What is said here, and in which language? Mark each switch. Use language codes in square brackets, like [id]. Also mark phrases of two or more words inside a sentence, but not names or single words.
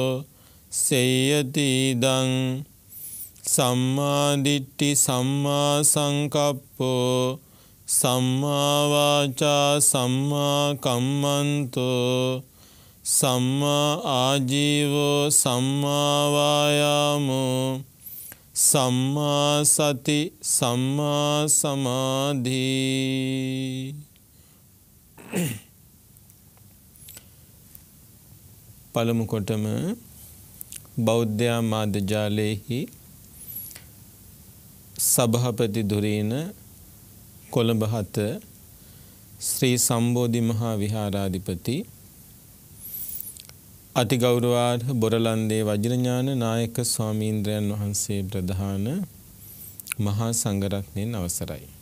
[pi] සේයති ඉදං සම්මා දිට්ඨි සම්මා සංකප්පෝ සම්මා වාචා සම්මා කම්මන්තෝ සම්මා ආජීවෝ සම්මා වායාමෝ සම්මා සති සම්මා සමාධි. [si] පළමු කොටම බෞද්ධ මාධ්‍ය ජාලයේහි සභාපති ධුරීන කොළඹ 7 ශ්‍රී සම්බෝධි මහා විහාරාධිපති අතිගෞරවාර්හ බොරලන්දේ වජිරඥාන නායක ස්වාමීන්ද්‍රයන් වහන්සේ ප්‍රධාන මහා සංඝරත්නයන් අවසරයි.